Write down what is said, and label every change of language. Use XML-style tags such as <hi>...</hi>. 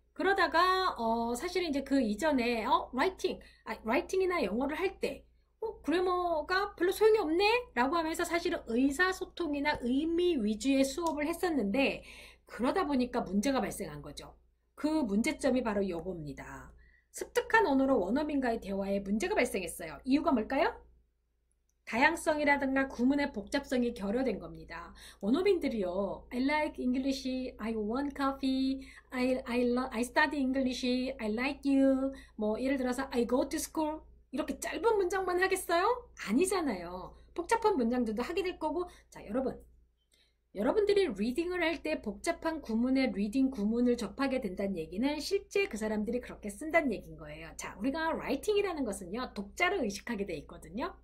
<ko>그러다가 사실은 이제 그 이전에 라이팅이나 영어를 할 때 그래머가 별로 소용이 없네 라고 하면서 사실은 의사소통이나 의미 위주의 수업을 했었는데 그러다 보니까 문제가 발생한 거죠. 그 문제점이 바로 요겁니다. 습득한 언어로 원어민과의 대화에 문제가 발생했어요. 이유가 뭘까요? 다양성이라든가 구문의 복잡성이 결여된 겁니다. 원어민들이요.</ko> <en>I like English, I want coffee, I study English, I like you.</en> <ko>뭐 예를 들어서</ko> <en>I go to school.</en> <ko>이렇게 짧은 문장만 하겠어요? 아니잖아요. 복잡한 문장들도 하게 될 거고. 자, 여러분. 여러분들이 리딩을 할 때 복잡한 구문의 리딩 구문을 접하게 된다는 얘기는 실제 그 사람들이 그렇게 쓴다는 얘기인 거예요. 자, 우리가 라이팅이라는 것은요, 독자를 의식하게 돼 있거든요.</ko>